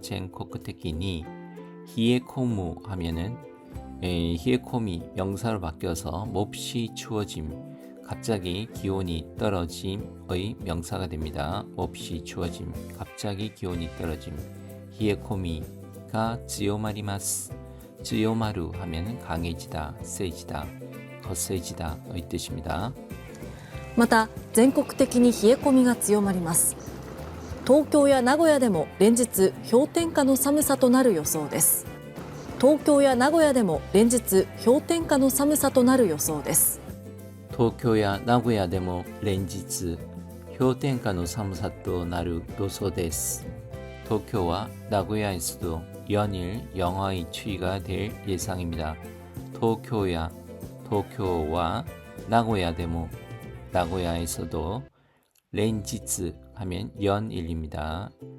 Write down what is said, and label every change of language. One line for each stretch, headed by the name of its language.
Korean: 전국적이니 히에코무 하면은 히에코미 명사로 바뀌어서 몹시 추워짐, 갑자기 기온이 떨어짐의 명사가 됩니다. 몹시 추워짐, 갑자기 기온이 떨어짐. 히에코미가 찌요마리마스, 찌요마루 하면은 강해지다, 세지다, 거세지다의 뜻입니다.
Japanese: また全国的に冷え込みが強まります。東京や名古屋でも連日氷点下の寒さとなる予想です。東京や名古屋でも連日氷点下の寒さとなる予想です。東京や名古屋でも連日氷点下の寒さとなる予想です。東京は名古屋
Korean: 에서도 연일 영하의 추위가 될 예상입니다. 도쿄와 나고야데모, 나고야에서도 렌지츠 하면 연일입니다.